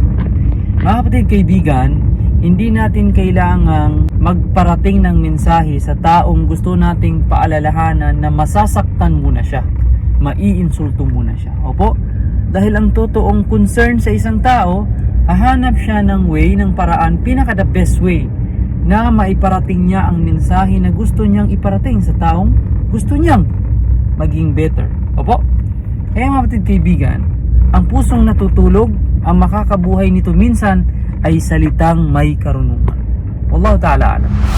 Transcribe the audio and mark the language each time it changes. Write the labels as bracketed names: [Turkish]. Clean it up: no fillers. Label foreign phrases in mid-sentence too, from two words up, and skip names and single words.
[Filipino] Mga kapatid, kaibigan, hindi natin kailangang magparating ng mensahe sa taong gusto nating paalalahanan na masasaktan muna siya, maiinsulto muna siya. Dahil ang totoong concern sa isang tao, hahanap siya ng way, ng paraan, pinaka [English] the best way [Filipino] na maiparating niya ang mensahe na gusto niyang iparating sa taong gusto niyang maging better. Kaya mga kapatid, kaibigan, ang pusong natutulog, ang makakabuhay nito minsan ay salitang may karunungan. [Arabic] والله تعالى أعلم.